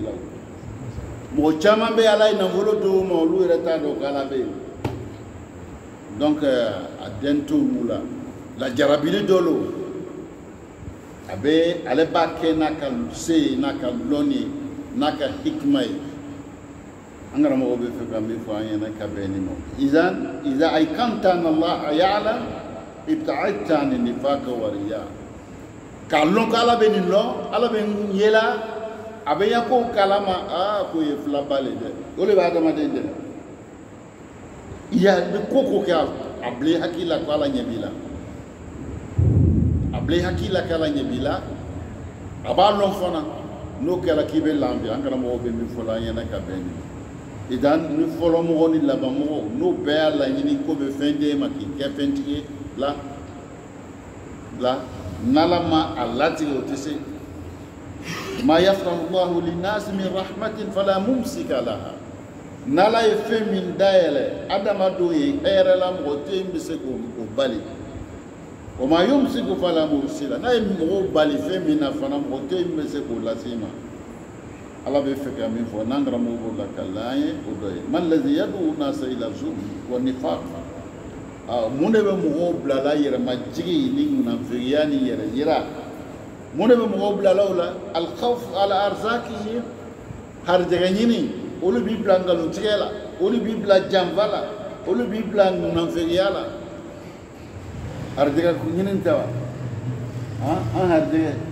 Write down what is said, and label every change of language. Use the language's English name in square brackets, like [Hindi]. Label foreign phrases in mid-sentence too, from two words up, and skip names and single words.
[Bambara] la mɔgɔ caman bɛ yen ala ye nafolo di o ma olu yɛrɛ t'a dɔn k'ala bɛ yen donc a den t'olu la lajarabili dɔ lo a bɛ ale b'a kɛ n'a ka se ye n'a ka lɔnni ye n'a ka hikima ye an karamɔgɔ bɛ fɛ ka min fɔ an ɲɛna ka bɛn nin ma [Arabic] إذا أيقنت أن الله يعلم ابتعدت عن النفاق والرياء [Bambara] k'a lɔn ko ala bɛ nin lɔn ala bɛ n yela a bɛ ya ko kalama ko ye filaba le dɛ o de bɛ adamaden dɛmɛ i bɛ ko kɛ a bila i hakili la ko ala ɲɛ b'i la a bila i hakili la ko ala ɲɛ b'i la a b'a lɔn fana n'o kɛra k'i bɛ lafiya an karamɔgɔ bɛ min fɔ la an ɲɛna ka bɛn nin idan ni fɔlɔ mɔgɔ ni laban mɔgɔ n'o bɛɛ y'a laɲini ko bɛ fɛn d'e ma k'i kɛ fɛntigi ye la n'ala ma a latigɛ o tɛ se [Arabic] ما يفتح الله للناس من رحمة فلا ممسك لها [Bambara] n'ala ye fɛn min dayɛlɛ adamadenw ye hɛrɛ la mɔgɔ tɛ yen bɛ se k'o bali o [Arabic] ما يمسك فلا مرسل [Bambara] n'a ye mɔgɔw bali fɛn min na fana mɔgɔ tɛ yen bɛ se k'o lase i ma ala bɛ fɛ ka min fɔ n'an karamɔgɔ b'o la ka laan ye o dɔ ye [Arabic] من الذي يدعو الناس إلى الظلم والنفاق [Bambara] mun de bɛ mɔgɔw bilala yɛrɛmajigi ni munafigiya ni yɛrɛ yira mun de bɛ mɔgɔw bilala o la [Arabic] الخوف على أرزاقهم [Bambara] harijɛgɛ ɲini olu b'i bila nkalontigɛ la olu b'i bila janfa la olu b'i bila munafigiya la harijɛgɛ ɲini tɛ wa an harijɛgɛ